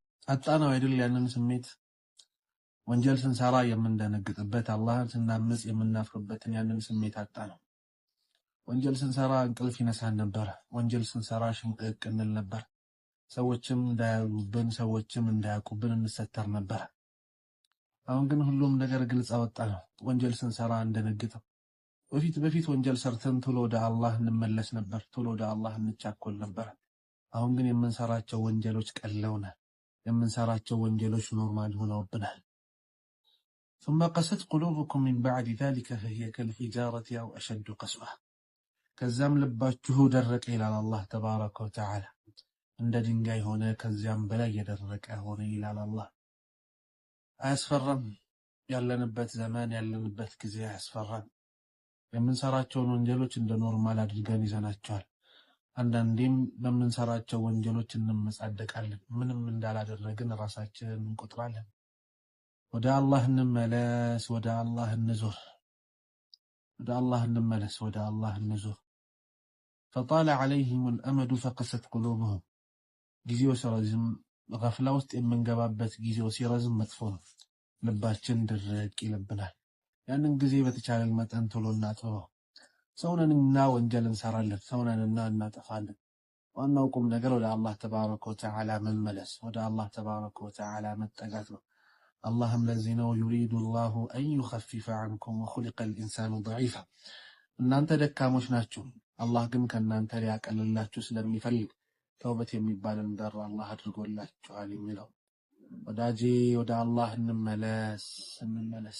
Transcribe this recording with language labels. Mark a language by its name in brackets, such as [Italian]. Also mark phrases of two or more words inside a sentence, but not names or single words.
[Amharic] አጣነው አይደል? ያንን ስሜት ወንጀል ስንሰራ የምንደነግጥበት፣ አላህን ስናምጽ የምናፍርበትን ያንን ስሜት አጣነው። ወንጀል ስንሰራ እንቅልፍ ይነሳን ነበር። ወንጀል ስንሰራ ሽንቅቅ እንል ነበር። ሰዎችም እንዳያዩብን፣ ሰዎችም እንዳያውቁብን እንሰተር ነበር። አሁን ግን ሁሉም ነገር ግልጽ አወጣ ነው። ወንጀል ስንሰራ እንደነግጠው በፊት ወንጀል ሰርተን ቶሎ ወደ አላህ እንመለስ ነበር፣ ቶሎ ወደ አላህ እንቻኮል ነበር። አሁን ግን የምንሰራቸው ወንጀሎች ቀለውናል፣ የምንሰራቸው ወንጀሎች ኖርማል ሆነውብናል። [Arabic] ثم قست قلوبكم من بعد ذلك فهي كالحجارة أو أشد قسوة [Amharic] ከዛም ልባችሁ ደረቀ ይላል አላህ [Arabic] تبارك وتعالى። [Amharic] እንደ ድንጋይ ሆነ፣ ከዚያም በላይ የደረቀ ሆነ ይላል አላህ። አያስፈራም? ያለንበት ዘመን ያለንበት ጊዜ አያስፈራም? የምንሰራቸውን ወንጀሎች እንደ ኖርማል አድርገን ይዘናቸዋል። አንዳንዴም በምንሰራቸው ወንጀሎች እንመጻደቃለን፣ ምንም እንዳላደረግን ራሳችንን እንቆጥራለን። ወደ አላህ እንመለስ፣ ወደ አላህ እንዙር፣ ወደ አላህ እንመለስ፣ ወደ አላህ እንዙር። [Arabic] فطال عليهم الأمد فقست قلوبهم [Amharic] ጊዜው ሲረዝም ገፍላ ውስጥ የምንገባበት ጊዜው ሲረዝም መጥፎ ነው። ልባችን ድርቅ ይልብናል። ያንን ጊዜ በተቻለን መጠን ቶሎ እናጥበው። ሰውነንና ወንጀል እንሰራለን፣ ሰውነንና እናጠፋለን። ዋናው ቁም ነገር ወደ አላህ [Arabic] تبارك وتعالى [Amharic] መመለስ፣ ወደ አላህ [Arabic] تبارك وتعالى [Amharic] መጠጋት ነው። አላህም ለዚህ ነው [Arabic] يريد الله أن يخفف عنكم وخلق الإنسان ضعيفا፣ [Amharic] እናንተ ደካሞች ናችሁ፣ አላህ ግን ከእናንተ ሊያቀልላችሁ ስለሚፈልግ ተውበት የሚባልን በር አላህ አድርጎላችኋል የሚለው። ወዳጄ ወደ አላህ እንመለስ።